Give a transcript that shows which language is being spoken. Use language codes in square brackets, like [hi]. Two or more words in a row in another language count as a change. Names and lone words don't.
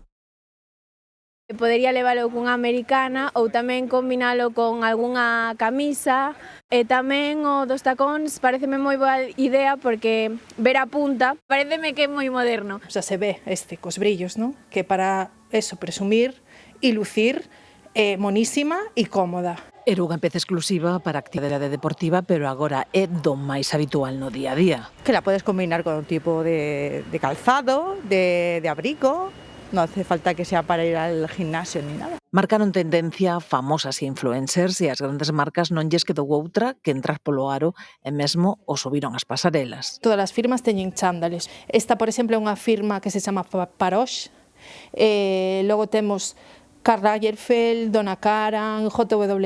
[gl] Podería leválo cunha americana ou tamén combinalo con algunha camisa e tamén o dos tacóns pareceme moi boa idea porque ver a punta pareceme que é moi moderno. Xa se ve cos brillos, non? Que para eso, presumir e lucir monísima e cómoda. Era unha peza exclusiva para a actividade deportiva, pero agora é do máis habitual no día a día. [es] Que la podes combinar con un tipo de calzado, de abrigo. No hace falta que sea para ir al gimnasio ni nada. [gl] Marcaron tendencia famosas e influencers e as grandes marcas non lles quedou outra que entrar polo aro e mesmo o subiron as pasarelas. Todas as firmas teñen chándales. Esta, por exemplo, é unha firma que se chama Paroche. Logo temos Karl Lagerfeld, Donna Karan, J.W.